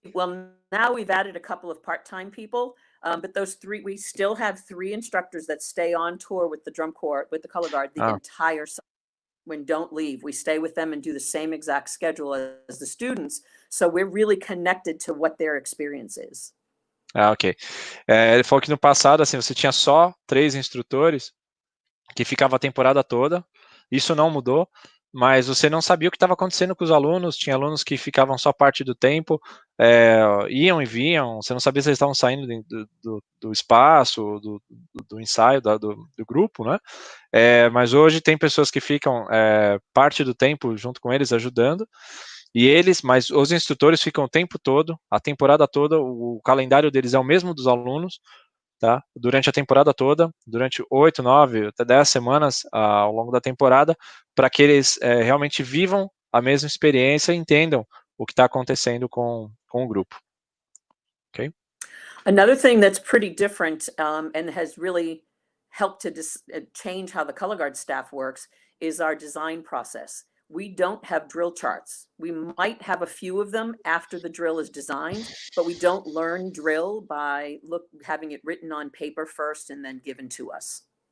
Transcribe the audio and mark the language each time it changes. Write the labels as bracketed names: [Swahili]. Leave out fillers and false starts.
[English] Well, now we've added a couple of part-time people, but those 3, we still have 3 instructors that stay on tour with the drum corps, with the color guard, the entire summer. When don't leave, we stay with them and do the same exact schedule as the students. So we're really connected to what their experience is. Ah, ok. [Portuguese] Ele falou que no passado, assim, você tinha só 3 instrutores que ficavam a temporada toda. Isso não mudou, mas você não sabia o que estava acontecendo com os alunos. Tinha alunos que ficavam só parte do tempo, iam e vinham. Você não sabia se eles estavam saindo do espaço, do ensaio, do grupo, né? Mas hoje tem pessoas que ficam parte do tempo junto com eles, ajudando. Mas os instrutores ficam o tempo todo, a temporada toda, o calendário deles é o mesmo dos alunos, tá? Durante a temporada toda, durante 8, 9, até 10 semanas ao longo da temporada, para que eles realmente vivam a mesma experiência e entendam o que está acontecendo com o grupo. Ok? [English] Another thing that's pretty different and has really helped to change how the color guard staff works is our design process. We don't have drill charts. We might have a few of them after the drill is designed, but we don't learn drill by having it written on paper first and then given to us.